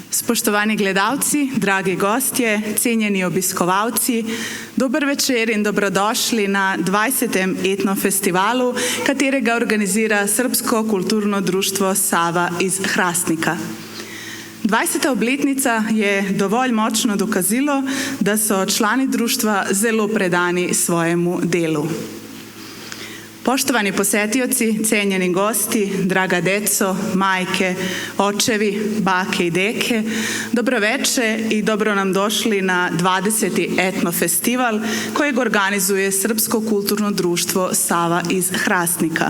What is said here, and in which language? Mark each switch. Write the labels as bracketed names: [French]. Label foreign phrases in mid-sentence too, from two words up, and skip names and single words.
[Slovenian] Spoštovani gledalci, dragi gostje, cenjeni obiskovalci, dober večer in dobrodošli na 20. etnofestivalu, katerega organizira Srbsko kulturno društvo Sava iz Hrastnika. 20. obletnica je dovolj močno dokazilo, da so člani društva zelo predani svojemu delu. [Serbian] Poštovani posetioci, cenjeni gosti, draga deco, majke, očevi, bake i deke, dobroveče i dobro nam došli na 20. etnofestival kojeg organizuje Srpsko kulturno društvo Sava iz Hrastnika.